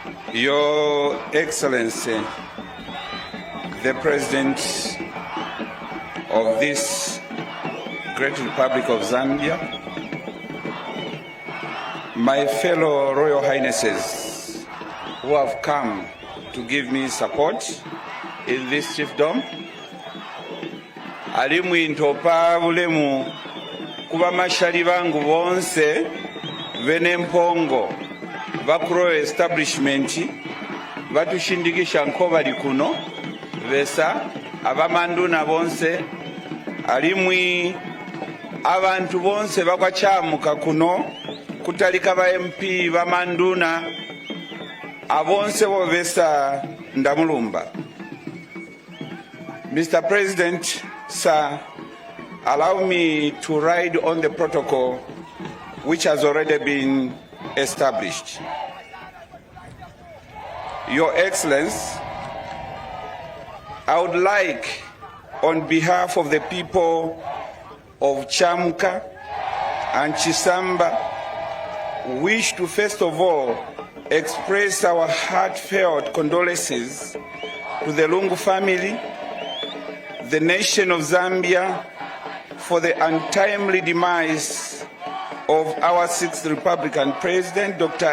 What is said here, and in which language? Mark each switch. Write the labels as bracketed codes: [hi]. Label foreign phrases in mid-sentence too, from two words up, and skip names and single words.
[en] Your Excellency, the President of this great Republic of Zambia, my fellow Royal Highnesses who have come to give me support in this chiefdom, [leh] ali mwintopa bulemu kuba mashali bangu bonse bene mpongo bakuro establishment batushindikisha nko bali kuno besa abamanduna bonse alimwi abantu bonse bakwachamuka kuno kutalika ba MP bamanduna abonse bo besa ndamulumba. [en] Mr. President, sir, allow me to ride on the protocol which has already been established. Your Excellency, I would like, on behalf of the people of Chamka and Chisamba, wish to first of all express our heartfelt condolences to the Lungu family, the nation of Zambia, for the untimely demise of our 6th Republican President, Dr.